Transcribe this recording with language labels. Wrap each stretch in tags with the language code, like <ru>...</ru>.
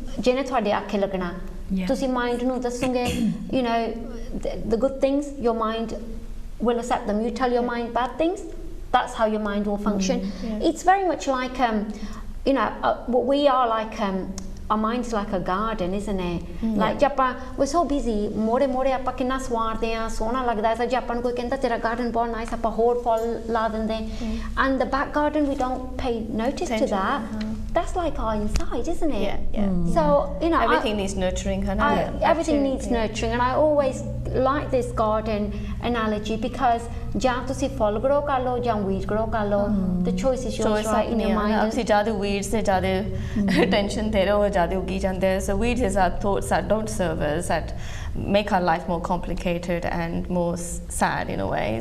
<pa>Tusi mind nu dasunge,</pa> <en>you know, the good things, your mind will accept them. You tell your mind bad things, that's how your mind will function. It's very much like, you know, we are like, our mind's like a garden, isn't it? Like, we're so busy, more</en> <pa>ਆਪਾਂ ਕਿੰਨਾ ਸਵਾਰਦੇ ਆ, ਸੋਹਣਾ ਲੱਗਦਾ ਹੈ, ਜੇ ਆਪਾਂ ਨੂੰ ਕੋਈ ਕਹਿੰਦਾ ਤੇਰਾ garden ਬਹੁਤ nice, ਆਪਾਂ ਹੋਰ ਫੁੱਲ ਲਾ ਦਿੰਦੇ,</pa> <en>and the back garden, we don't pay notice to that. That's like our inside, isn't it? So, you know, everything needs nurturing. Everything needs nurturing, and I always like this garden analogy, because</en> <pa>ਜਾਂ ਤੁਸੀਂ ਫੁੱਲ grow ਕਰ ਲਓ</pa> <en>ਜਾਂ weed grow ਕਰ ਲਓ, the choice is yours, right, in your mind. Obviously,</en> <pa>ਜ਼ਿਆਦਾ weeds ਤੇ ਜ਼ਿਆਦਾ attention ਦੇ ਰਹੇ ਹੋ, ਜ਼ਿਆਦਾ ਉੱਗੀ ਜਾਂਦੇ,</pa> <en>so weeds is our thoughts that don't serve us, that make our life more complicated and more sad in a way.</en>